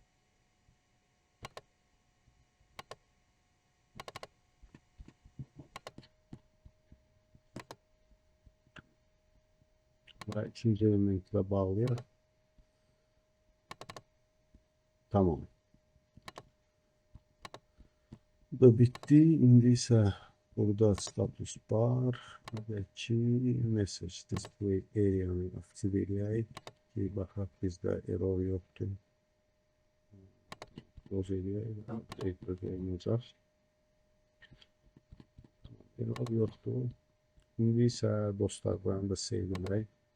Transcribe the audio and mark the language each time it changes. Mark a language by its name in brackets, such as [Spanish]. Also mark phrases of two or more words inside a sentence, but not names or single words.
[Azerbaijani] Və ikinci elementlə bağlayaq. Tamam. Bu da bitti. İndi isə burada [English] status bar [Azerbaijani] və ki [English] message display area- [Azerbaijani] nı aktiv eləyək ki, baxaq bizdə error yoxdur. Close eləyək və update olunacaq. Error yoxdur. İndi isə dostlar buranı da save edək.